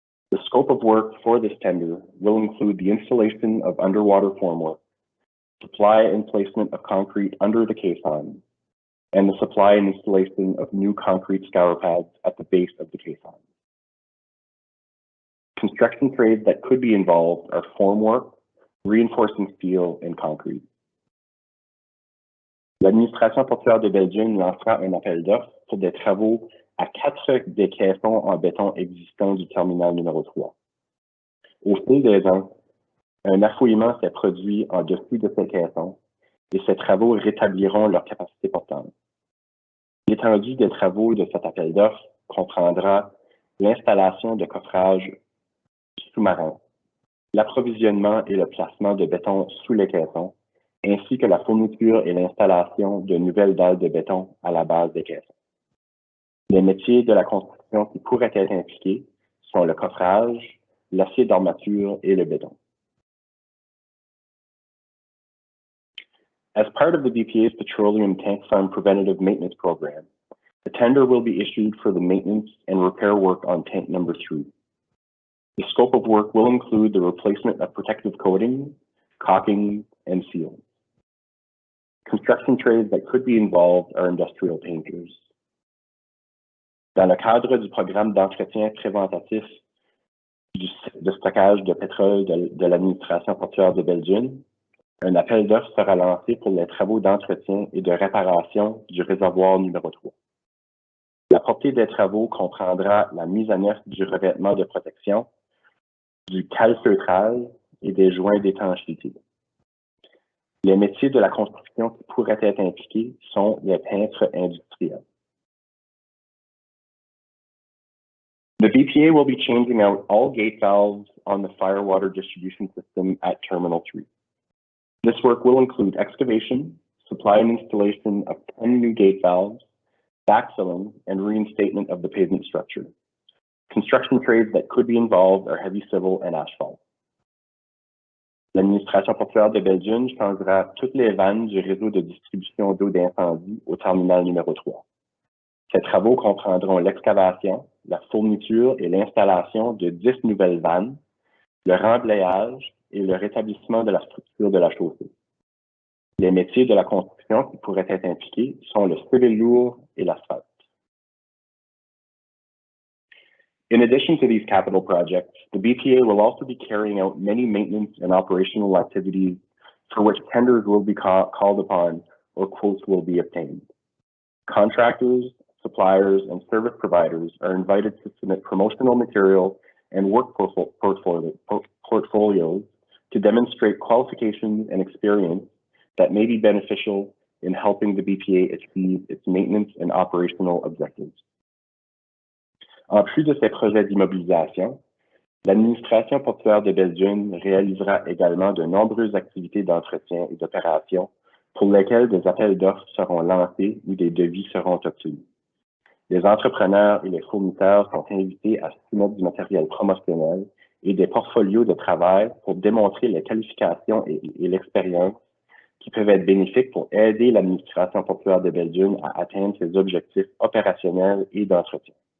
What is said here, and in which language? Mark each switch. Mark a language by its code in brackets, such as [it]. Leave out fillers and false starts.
[en] The scope of work for this tender will include the installation of underwater formwork, supply and placement of concrete under the caisson, and the supply and installation of new concrete scour pads at the base of the caisson. Construction trades that could be involved are formwork, reinforcing steel, and concrete. [fr] L'administration portuaire de Belgium lancera un appel d'offres pour des travaux à 4 des caissons en béton existants du terminal numéro 3. Au fil des ans, un affouillement s'est produit en dessous de ces caissons et ces travaux rétabliront leur capacité portante. L'étendue des travaux de cet appel d'offres comprendra l'installation de coffrages sous-marins, l'approvisionnement et le placement de béton sous les caissons, ainsi que la fourniture et l'installation de nouvelles dalles de béton à la base des caissons. Les métiers de la construction qui pourraient être impliqués sont le coffrage, l'acier d'armature et le béton. [en] As part of the BPA's Petroleum Tank Farm Preventative Maintenance Program, a tender will be issued for the maintenance and repair work on tank number 3. The scope of work will include the replacement of protective coating, caulking, and seals. Construction trades that could be involved are industrial painters. [fr] Dans le cadre du programme d'entretien préventatif de stockage de pétrole de l'administration portuaire de Belgium, un appel d'offres sera lancé pour les travaux d'entretien et de réparation du réservoir numéro 3. La portée des travaux comprendra la mise à neuf du revêtement de protection, du calfeutrage et des joints d'étanchéité. Les métiers de la construction qui pourraient être impliqués sont les peintres industriels. [en] The BPA will be changing out all gate valves on the firewater distribution system at Terminal 3. This work will include excavation, supply and installation of 10 new gate valves, backfilling, and reinstatement of the pavement structure. Construction trades that could be involved are heavy civil and asphalt. [fr] L'administration portuaire de Belgium changera toutes les vannes du réseau de distribution d'eau d'incendie au terminal numéro 3. Ces travaux comprendront l'excavation, la fourniture et l'installation de 10 nouvelles vannes, le remblayage et le rétablissement de la structure de la chaussée. Les métiers de la construction qui pourraient être impliqués sont le civil lourd et l'asphalte. [en] In addition to these capital projects, the BPA will also be carrying out many maintenance and operational activities for which tenders will be called upon or quotes will be obtained. Contractors, suppliers, and service providers are invited to submit promotional material and work portfolios to demonstrate qualifications and experience that may be beneficial in helping the BPA achieve its maintenance and operational objectives. [fr] En plus de ces projets d'immobilisation, l'administration portuaire de Belgium réalisera également de nombreuses activités d'entretien et d'opération pour lesquelles des appels d'offres seront lancés ou des devis seront obtenus. Les entrepreneurs et les fournisseurs sont invités à soumettre du matériel promotionnel et des portfolios de travail pour démontrer les qualifications et l'expérience qui peuvent être bénéfiques pour aider l'administration portuaire de Belgium à atteindre ses objectifs opérationnels et d'entretien.